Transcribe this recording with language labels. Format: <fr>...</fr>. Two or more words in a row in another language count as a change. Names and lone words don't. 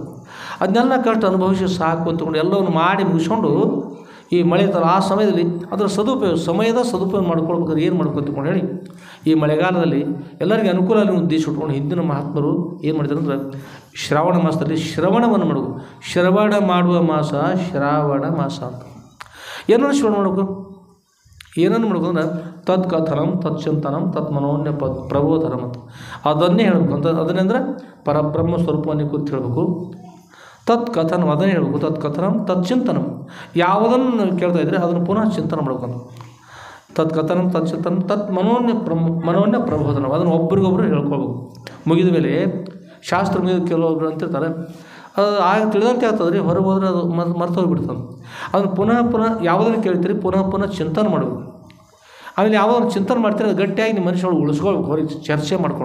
<kn>ಅದನ್ನೆಲ್ಲ ಕಷ್ಟ ಅನುಭವಿಸಿ ಸಾಕು ಅಂತಕೊಂಡು ಎಲ್ಲವನ್ನು ಮಾಡಿ ಮುಗಿಸ್ಕೊಂಡು ಈ ಮಳೆ ಇರ್ತಾರೆ ಆ ಸಮಯದಲ್ಲಿ ಅದರ ಸಮಯದ ಸದುಪಯೋಗ ಮಾಡ್ಕೊಳ್ಬೇಕಾದ್ರೆ ಏನು ಮಾಡ್ಬೇಕು ಅಂತಕೊಂಡು ಹೇಳಿ ಈ ಮಳೆಗಾಲದಲ್ಲಿ ಎಲ್ಲರಿಗೂ ಅನುಕೂಲ ಉದ್ದೇಶ ಇಟ್ಕೊಂಡು ಹಿಂದಿನ ಮಹಾತ್ಮರು ಏನು ಮಾಡಿದ್ರು ಅಂದ್ರೆ ಶ್ರಾವಣ ಮಾಸದಲ್ಲಿ ಶ್ರವಣವನ್ನು ಮಾಡಬೇಕು. ಶ್ರವಣ ಮಾಡುವ ಮಾಸ ಶ್ರಾವಣ ಮಾಸ ಅಂತ. ಏನನ್ನು ಶ್ರವಣ ಮಾಡಬೇಕು? ಏನನ್ನು ಮಾಡಬೇಕು ಅಂದ್ರೆ</kn> <sa>ತತ್ ಕಥನಂ ತತ್ ಚಿಂತನಂ ತತ್ ಮನೋನ್ಯ ಪ್ರಬೋಧನಂ</sa> <kn>ಅಂತ ಅದನ್ನೇ ಹೇಳಬೇಕು ಅಂತ. ಅದನ್ನೆಂದ್ರೆ ಪರಬ್ರಹ್ಮ ಸ್ವರೂಪವನ್ನೇ ಕೂತು ಹೇಳಬೇಕು.</kn> <sa>ತತ್ ಕಥನ</sa> <kn>ಅದನ್ನೇ ಹೇಳಬೇಕು.</kn> <sa>ತತ್ ಕಥನಂ ತತ್ ಚಿಂತನಂ,</sa> <kn>ಯಾವುದನ್ನು ಕೇಳ್ತಾ ಇದ್ದರೆ ಅದನ್ನು ಪುನಃ ಚಿಂತನೆ ಮಾಡ್ಬೇಕಂತ.</kn> <sa>ತತ್ ಕಥನಂ ತತ್ ಚಿಂತನಂ ತತ್ ಮನೋನ್ಯ ಪ್ರಬೋಧನಂ,</sa> <kn>ಅದನ್ನು ಒಬ್ರಿಗೊಬ್ರು ಹೇಳ್ಕೊಳ್ಬೇಕು. ಮುಗಿದ ಮೇಲೆ ಶಾಸ್ತ್ರ ಮುಗಿದ ಕೆಲವೊಬ್ರು ಅಂತಿರ್ತಾರೆ, ಅದು ಆಗ ತಿಳಿದಂತೆ ಆಗ್ತದೆ ರೀ, ಹೊರಗೆ ಹೋದ್ರೆ ಅದು ಮರ್ತು ಹೋಗಿಬಿಡ್ತದೆ. ಅದನ್ನು ಪುನಃ ಯಾವುದನ್ನು ಕೇಳ್ತೀರಿ ಪುನಃ ಚಿಂತನೆ ಮಾಡಬೇಕು. ಆಮೇಲೆ ಯಾವುದನ್ನು ಚಿಂತನೆ ಮಾಡ್ತೀರಿ ಅದು ಗಟ್ಟಿಯಾಗಿ ನಿಮ್ಮ ಮನುಷ್ಯಗಳು ಉಳಿಸ್ಕೊಳ್ಬೇಕು, ಹೊರಗೆ ಚರ್ಚೆ ಮಾಡಿಕೊಂಡು.</kn>